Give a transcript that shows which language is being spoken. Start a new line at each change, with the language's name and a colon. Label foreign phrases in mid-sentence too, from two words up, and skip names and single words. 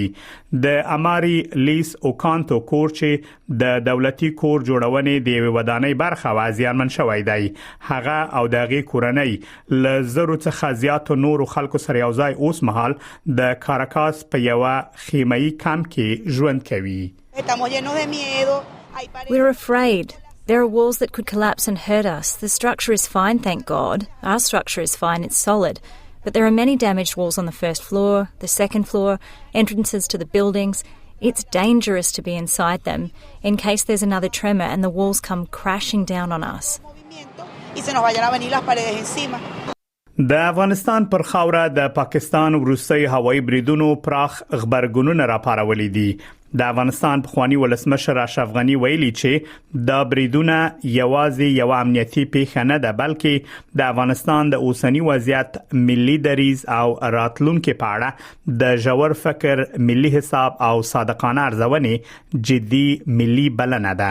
Pashto: د اماري لیس اوکانتو کور چې د دولتي کور جوړونې د یوې ودانۍ برخه و زیانمن شوی دی. هغه او دغه کورنۍ له زرو څخه زیات نورو خلکو سره یو ځای اوس مهال د کاراکاس په یو خیمه‌ای کمپ کې ژوند کوي.
English: We're afraid. There are walls that could collapse and hurt us. The structure is fine, thank God. Our structure is fine, it's solid. But there are many damaged walls on the first floor, the second floor, entrances to the buildings. It's dangerous to be inside them in case there's another tremor and the walls come crashing down on us.
Spanish: y se nos vayan a venir las paredes encima.
Pashto: د افغانستان پر خاوره د پاکستان وروستي هوایي بریدونو پراخ خبرګونونه راپارولې دي. د افغانستان پخوانی ولسمشر اشرف غنی ویلي چې د بریدونه یوازې یو امنیتي پیښه نه ده بلکې د افغانستان د اوسنی وضعیت ملي دریز او راتلونکو په اړه د ژور فکر ملي حساب او صادقانه ارزونې جدي ملي بلنه ده.